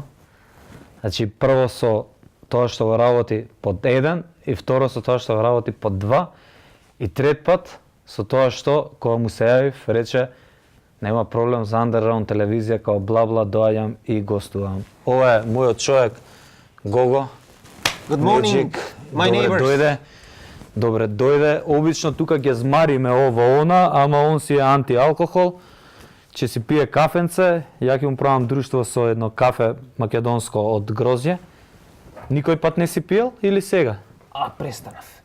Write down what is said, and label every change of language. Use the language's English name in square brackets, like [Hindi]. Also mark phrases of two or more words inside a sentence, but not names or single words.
[Macedonian] Значи, прво со тоа што го работи под 1, и второ со тоа што го работи под 2, и трет пат со тоа што, кога му се јавив, рече, нема проблем за Underground телевизија, као бла-бла, доаѓам и гостувам. Ова е мојот човек, Гого. [English] Good morning, my neighbors. [Macedonian] Добре дојде. Обично тука ќе змариме ова она, ама он си е антиалкохол. Ќе си пие кафенце, ја ќе му правам друштво со едно кафе македонско од грозје. Никој пат не си пиел или сега? Престанав.